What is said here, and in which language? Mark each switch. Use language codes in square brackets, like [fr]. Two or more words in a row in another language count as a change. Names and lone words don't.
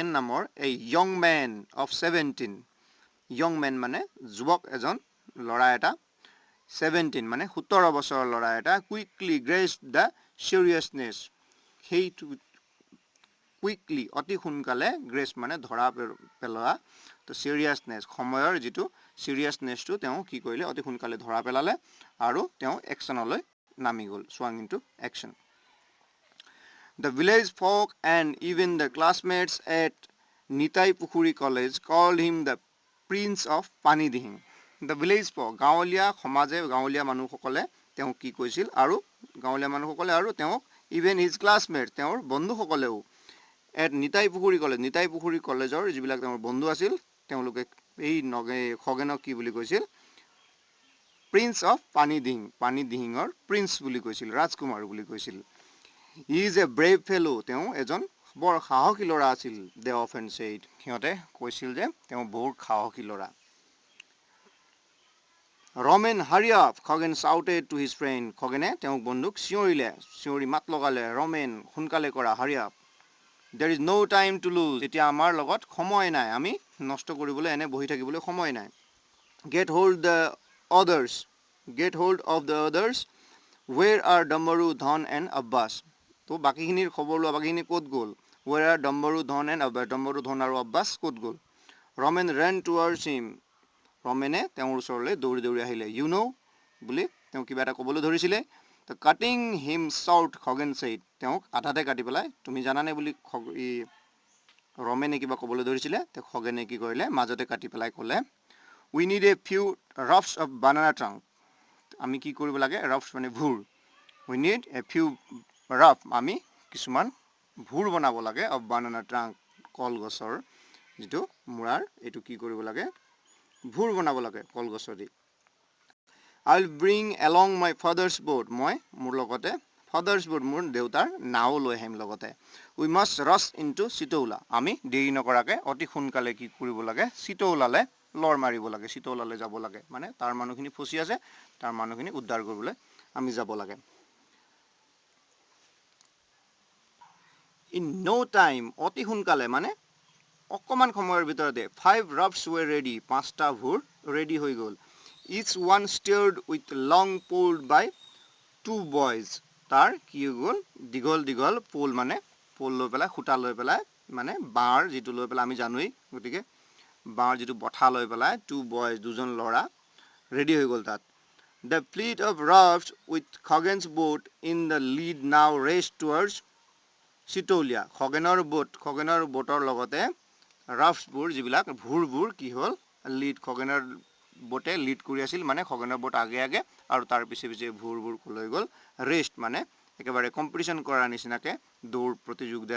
[as] নামৰ এই [en] young men of 17 young men [as] মানে যুৱক এজন ল'ৰা এটা 17 মানে 17 বছৰৰ ল'ৰা এটা [en] quickly grasped the seriousness [as] সেইটো কুইকলি অতি সোনকালে গ্ৰেছ মানে ধৰা পেলোৱা তো চিৰিয়াছনেছ সময়ৰ যিটো চিৰিয়াছনেছটো তেওঁ কি কৰিলে অতি সোনকালে ধৰা পেলালে আৰু তেওঁ একশ্যনলৈ নামি গ'ল [en] swung into action. The village folk and even the classmates at Nitai Pukhuri College called him the Prince of Panidihing. The village folk [as] গাঁৱলীয়া সমাজে গাঁৱলীয়া মানুহসকলে তেওঁ কি কৈছিল আৰু গাঁৱলীয়া মানুহসকলে আৰু তেওঁক [en] even his classmate [as] তেওঁৰ বন্ধুসকলেও এট নিতাই পুখুৰী কলেজৰ যিবিলাক তেওঁৰ বন্ধু আছিল তেওঁলোকে এই খগেনক কি বুলি কৈছিল [en] Prince of Panidihingৰ [as] প্ৰিন্স বুলি কৈছিল ৰাজকুমাৰ বুলি কৈছিল [en] he is a brave fellow [as] তেওঁ এজন বৰ সাহসী ল'ৰা আছিল [en] they often said [as] সিহঁতে কৈছিল যে তেওঁ বহুত সাহসী ল'ৰা [en] Ramen hurry up Khagen shouted to his friend [as] খগেনে তেওঁক বন্ধুক চিঞৰি মাত লগালে ৰমেন সোনকালে কৰা [en] hurry up there is no time to lose [as] এতিয়া আমাৰ লগত সময় নাই আমি নষ্ট কৰিবলৈ এনে বহি থাকিবলৈ সময় নাই [en] get hold of the others where are Dambaru Dhan and Abbas [as] তো বাকিখিনিৰ খবৰ লোৱা বাকিখিনি ক'ত গ'ল [en] where are Dambaru Dhan and Abbas [as] Dambaru Dhan আৰু Abbas ক'ত গ'ল [en] Roman ran towards him [as] ৰমেনে তেওঁৰ ওচৰলৈ দৌৰি আহিলে [en] you know বুলি [as] তেওঁ কিবা এটা ক'বলৈ ধৰিছিলে তো [en] cutting him short Khagen said [as] তেওঁক আধাতে কাটি পেলাই তুমি জানানে বুলি ৰমেনে কিবা ক'বলৈ ধৰিছিলে তো খগেনে কি কৰিলে মাজতে কাটি পেলাই ক'লে [en] we need a few rafts of banana trunk [as] আমি কি কৰিব লাগে ৰাফ্ছ মানে ভুৰ [en] we need a few raft [as] আমি কিছুমান ভুৰ বনাব লাগে [en] of banana trunk [as] কলগছৰ যিটো মূৰাৰ এইটো কি কৰিব লাগে ভুৰ বনাব লাগে কলগছৰ দি [en] I will bring along my father's boat [as] মই মোৰ লগতে [en] father's boat [as] মোৰ দেউতাৰ নাও লৈ আহিম লগতে [en] we must rush into Chitoula [as] আমি দেৰি নকৰাকৈ অতি সোনকালে কি কৰিব লাগে চিতৌলালৈ লৰ মাৰিব লাগে চিতৌলালৈ যাব লাগে মানে তাৰ মানুহখিনি ফচি আছে তাৰ মানুহখিনি উদ্ধাৰ কৰিবলৈ আমি যাব লাগে [en] in no time [as] অতি সোনকালে মানে অকণমান সময়ৰ ভিতৰতে [en] 5 rafts were ready [as] 5টা ভুৰ ৰেডি হৈ গ'ল [en] each one steered with long pulled by 2 boys [as] তাৰ কি হৈ গ'ল দীঘল পোল মানে পোল লৈ পেলাই খুঁটা লৈ পেলাই মানে বাঁৰ যিটো লৈ পেলাই আমি জানোৱেই গতিকে বাঁৰ যিটো বঠা লৈ পেলাই [en] 2 boys [as] দুজন ল'ৰা ৰেডি হৈ গ'ল তাত [en] the fleet of rafts with Khagen's boat in the lead now raced towards [as] চিতৌলিয়া খগেনৰ বোটৰ লগতে ৰাফ্ছবোৰ যিবিলাক ভুৰবোৰ কি হ'ল খগেনৰ বোটে লিড কৰি আছিল মানে খগেনৰ বোট আগে আৰু তাৰ পিছে ভুৰবোৰ লৈ গ'ল ৰেষ্ট মানে একেবাৰে কম্পিটিশ্যন কৰাৰ নিচিনাকৈ দৌৰ প্ৰতিযোগিতাৰ